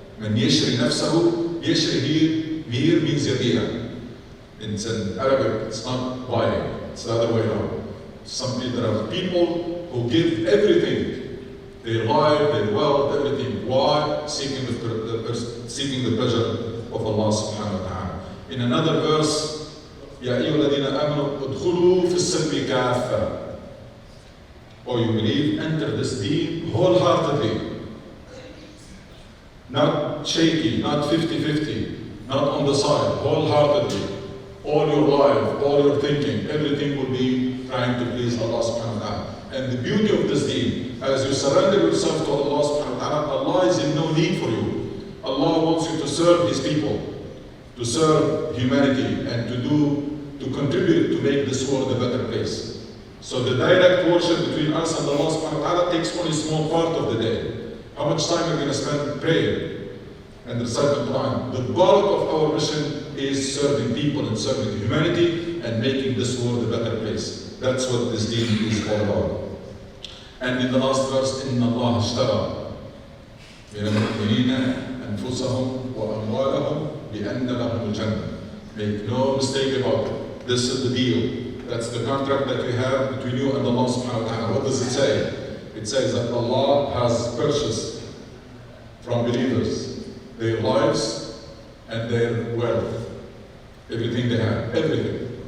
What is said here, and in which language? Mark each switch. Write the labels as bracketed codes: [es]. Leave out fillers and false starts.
[ar] Man yashri nafsahu, [en] yashri here means yabiya. It's in Arabic, it's not buying, it's the other way around. There are people who give everything, their life, their wealth, everything. Why? Seeking the seeking the pleasure of Allah subhanahu wa ta'ala. In another verse, [ar] يَا أَيُّهَا الَّذِينَ آمَنُوا ادْخُلُوا فِي السِّلْمِ كَافَّةً. [en] Or you believe, enter this deen wholeheartedly. Not shaky, not 50-50, not on the side, wholeheartedly. All your life, all your thinking, everything will be trying to please Allah subhanahu wa ta'ala. And the beauty of this deen, as you surrender yourself to Allah subhanahu wa ta'ala, Allah is in no need for you. Allah wants you to serve His people, to serve humanity, and to contribute to make this world a better place. So the direct worship between us and Allah subhanahu wa ta'ala takes only a small part of the day. How much time are we going to spend praying and reciting the Quran? The bulk of our mission is serving people and serving humanity and making this world a better place. That's what this deen is all about. And in the last verse, [ar] إِنَّ اللَّهَ اشْتَرَى مِنَ الْمُؤْمِنِينَ أَنفُسَهُمْ وَأَمْوَالَهُم بِأَنَّ لَهُمُ الْجَنَّةَ. [en] Make no mistake about it. This is the deal. That's the contract that we have between you and Allah subhanahu wa ta'ala. What does it say? It says that Allah has purchased from believers their lives and their wealth. Everything they have. Everything.